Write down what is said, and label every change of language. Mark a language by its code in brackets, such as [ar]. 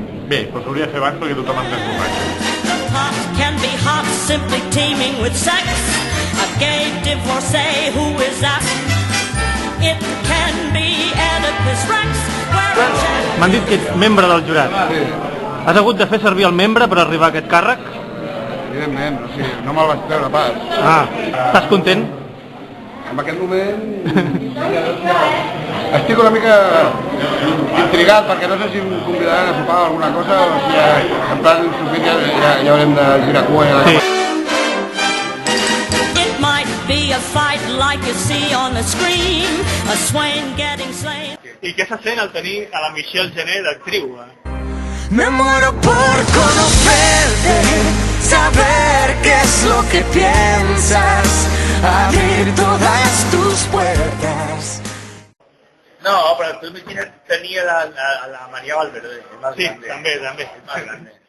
[ca] Bé, però s'hauria de fer abans perquè tothom en desborratxa. [en] Hot can be hot, simply teeming with sex. A gay divorcee who is that? It can be Oedipus Rex. [ca] M'han dit que ets membre del jurat. Has hagut de fer servir el membre per arribar a aquest càrrec? Evidentment, o sigui, no me'l vaig treure pas. Estàs content? En aquest moment estic una mica intrigat perquè no sé si em convidaran a sopar alguna cosa o si en plan sopir ja haurem de girar cua i sí. [en] It might be a fight like you see on the screen, a swain getting slain. [ca] I què se sent al tenir a la Michelle Gené d'actriu? [es] Me muero por conocerte, saber qué es lo que piensas, abrir todas tus puertas. [ca] No, però tu imagina't tenir la María Valverde, [es] es más grande. [ca] També. [es] Es más grande.